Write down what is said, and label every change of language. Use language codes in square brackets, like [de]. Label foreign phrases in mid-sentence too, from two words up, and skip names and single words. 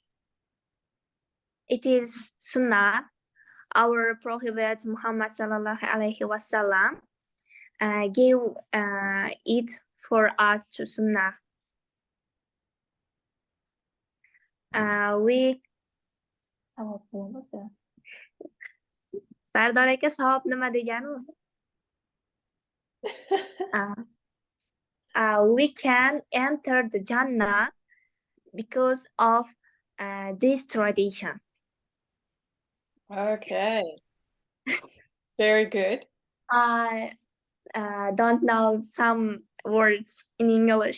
[en] It is Sunnah. Our Prophet Muhammad [ar] صلى الله عليه وسلم [en] gave it for us to Sunnah. [uz] We Sardor aka savob nima degani o'zi? [en] We can enter the Jannah because of this tradition. Okay. Very good. I don't know some words in English.